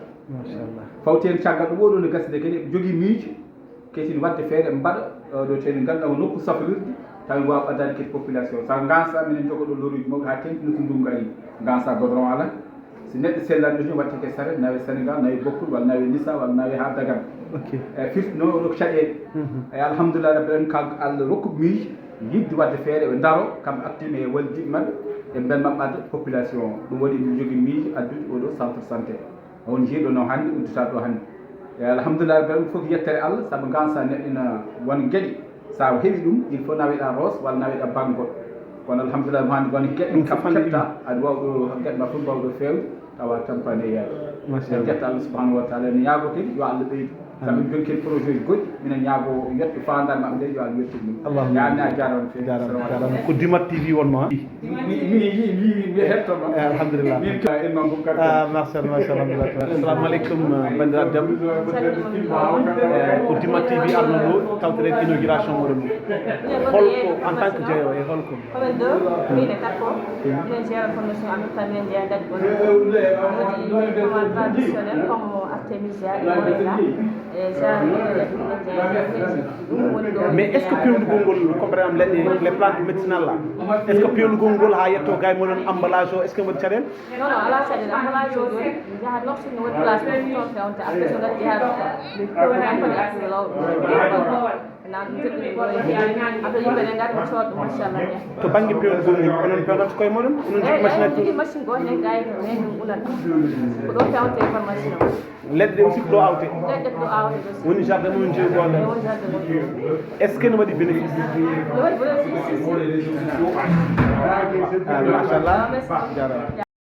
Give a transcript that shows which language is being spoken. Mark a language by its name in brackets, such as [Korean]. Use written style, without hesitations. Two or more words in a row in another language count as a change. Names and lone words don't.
[Fula] machallah fawten caggal ɗum oɗo no gasde kadi ɓe jogui miijo ketini wadde feere mbaɗa ɗo teni ganduɗa ko nokku safrirde tawi wawa ɓaddade kadi population sa gansa minen jogoɗo loruji mawɗi ha tengtino ko ndungu ari gansa goudron ala so neɗɗo sellani ɗo watte ke saret nawe Sénégal nawe Bokkul walla nawe Nissa walla nawe ha Dagana eyyi firti noon oɗo ko caɗele eyyi [Arabic] الحمد لله رب العالمين [Fula] kalko Allah rokkuɓe miijo yidde wadde feere ɓe daaro kamɓe artima e wallidiɓe mabɓe e ben maɓɓade population ɗum waɗi ɗum jogui miijo addude oɗo centre santé on jeeɗo no hannde uddita ɗo hannde eyyi [Arabic] الحمد لله رب العالمين [Fula] fof yettere Allah saabu gansa neɗɗo ina won gueɗe sa heeɓi ɗum [French] il faut [Fula] naweɗa Ross walla naweɗa Bangol kono alhamdulillah mo hannde won gueɗe kam ketta aɗa wawɗo gueɗe ma fof mbawɗo fewde tawa tampani e yaade en jetta [Arabic] الله سبحانه وتعالى [Fula] ne ñaago kadi yo Allah ɓeydu sabu joni kadi projet ji goɗɗi minen ñaago yetto fandare maɓɓe nde yo Allah yettin ɗum yaani a jarama fewi jarama ko Dimat TV wonno ha mi hettono alhamdulillah min ka en mam bukar [Arabic] ما شاء الله ما شاء الله السلام عليكم [Fula] bandiraɓe debbo ko Dimat TV arno ɗo tawteren inauguration moɗon holko [French] en tant que [Fula] jeeyowo e holko Commune 2 mine Takko minen jeeya formation [French] en même temps [Fula] minen jeeya dadi woni [French] comment traditionnel comme artémisia et moringa [Fula] e [French] mais est ce que [Fula] pewndugol ngol [French] comme par exemple [Fula] leɗɗe [French] les plantes médicinales là est ce que [Fula] pewndugol ngol ha yetto gay moɗon emballage o [French] est ce que [Fula] waɗi caɗele non non ala caɗele emballage o joni jahat noxtine no waɗi place ɗo toon fewnte après so gatti jahat pewni accude lawɗo nan joɗɗini ɗo après yimɓe ɗe gari cooɗ ɗum machallah bien to banggue pewndugol ngol onon pewnata koye moɗon onon jogui machine aji jogui machine goto hen gay hen ɗum unata ko ɗo fewte formation o leɗɗe ɗe aussi ko ɗo awte leɗɗe ko ɗo awte woni jardin moɗon jeeyi ɗo woni jardin moɗon [French] est ce que [Fula] ne waɗi bénéfice ne waɗi bénéfice machallah jarama